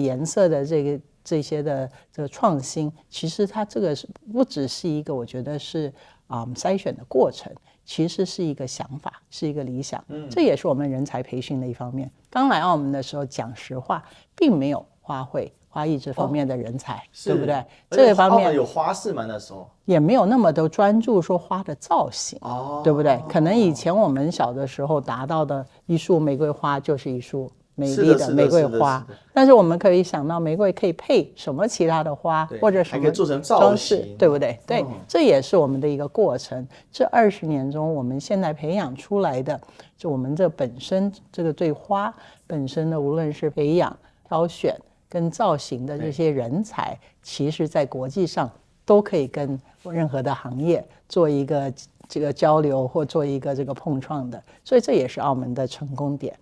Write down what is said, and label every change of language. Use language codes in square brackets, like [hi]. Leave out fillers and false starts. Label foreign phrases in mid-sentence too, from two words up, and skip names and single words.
[zh] 顏色的這些的這個創新，其實它這個是不只是一個，我覺得是篩選的過程，其實是一個想法，是一個理想。這也是我們人才培訓的一方面。剛來澳門的時候，講實話，並沒有花卉、花藝這方面的人才，對不對？這個方面有花市嗎？那時候也沒有那麼的專注說花的造型，對不對？可能以前我們小的時候達到的一束玫瑰花就是一束美麗的玫瑰花，但是我們可以想到玫瑰可以配什麼其他的花，或者什么还可以做成造型，对不对？对，這也是我們的一個過程。這20年中，我們現在培養出來的，就我們這本身這個對花本身的，無論是培養、挑選跟造型的這些人才，其實在國際上都可以跟任何的行業做一個這個交流或做一個這個碰撞的，所以這也是澳門的成功點。